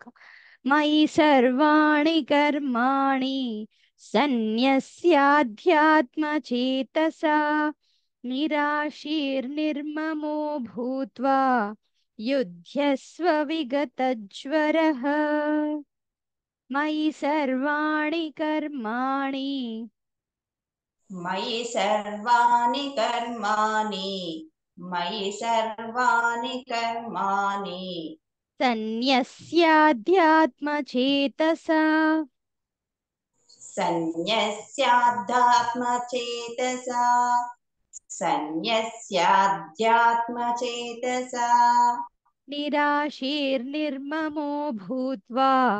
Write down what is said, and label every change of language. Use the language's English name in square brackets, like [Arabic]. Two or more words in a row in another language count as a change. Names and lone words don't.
[Sanskrit] మయి సర్వాణి కర్మాణి సన్యస్యాధ్యాత్మచేతసా నిరాశీర్నిర్మమో భూత్వా యుధ్యస్వ విగతజ్వరః. మయి సర్వాణి కర్మాణి. మయి సర్వాణి కర్మాణి. మయి సర్వాణి కర్మాణి. సన్యస్యాధ్యాత్మచేతసా. సన్యస్యాధ్యాత్మచేతసా. సన్యస్యాధ్యాత్మచేతసా. నిరాశీర్నిర్మమో భూత్వా.